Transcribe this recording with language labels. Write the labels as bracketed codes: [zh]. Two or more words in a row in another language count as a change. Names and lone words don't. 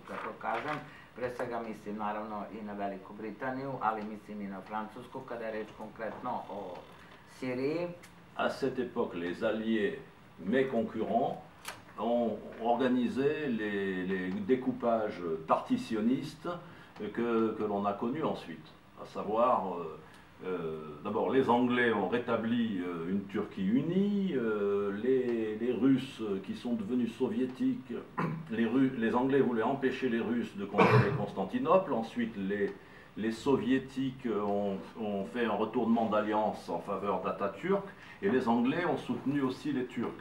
[sr] Kako kažem, pre svega mislim naravno i na Veliku Britaniju, ali mislim i na Francusku kada je reč konkretno o Siriji. [fr] À cette époque, les alliés, mais concurrents, ont organisé les découpages partitionnistes que l'on a connus ensuite. À savoir, d'abord, les Anglais ont rétabli une Turquie unie, les Russes qui sont devenus soviétiques, les Anglais voulaient empêcher les Russes de contrôler Constantinople, ensuite les Soviétiques ont fait un retournement d'alliance en faveur d'Atatürk, et les Anglais ont soutenu aussi les Turcs.